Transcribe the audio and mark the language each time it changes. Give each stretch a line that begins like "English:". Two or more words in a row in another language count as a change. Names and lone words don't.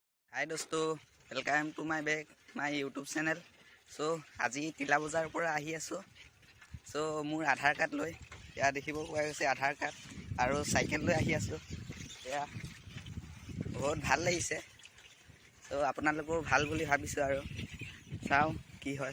English: हाय दोस्तों, welcome to my back my YouTube channel.
Assamese: सो আজি টিলা বজাৰ পৰা আহি আছো। সো মোৰ আধাৰ কাৰ্ড লৈ ইয়া দেখিব পোৱা গৈছে আধাৰ কাৰ্ড আৰু সাইকেল লৈ আহি আছো। ইয়া বহুত ভাল লাগিছে। সো আপোনালোকৰ ভাল বুলি ভাবিছো আৰু চাও কি হয়।